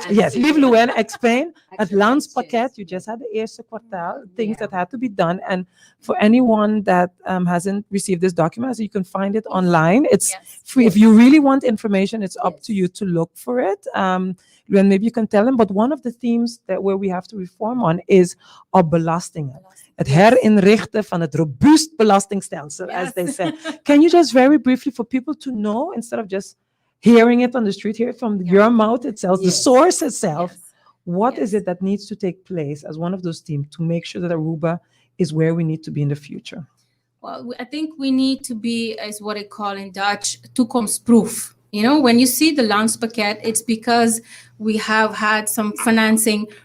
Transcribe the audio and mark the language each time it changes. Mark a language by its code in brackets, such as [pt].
[en] Yes, leave Luan explain. At Landspakket, you just had the [nl] eerste kwartaal, [en] things that had to be done, and for anyone that hasn't received this document, so you can find it online. It's free. If you really want information, it's up to you to look for it. Luan, maybe you can tell them. But one of the themes where we have to reform on is our belastingen. [nl] Het herinrichten van het robuust belastingstelsel, [en] as they say. Can you just very briefly, for people to know, instead of just hearing it on the street, hear it from your mouth itself, the source itself, what is it that needs to take place as one of those themes to make sure that Aruba is where we need to be in the future? Well, I think we need to be, as what I call in Dutch, toekomstproof. When you see the Landspakket, it's because we have had some financing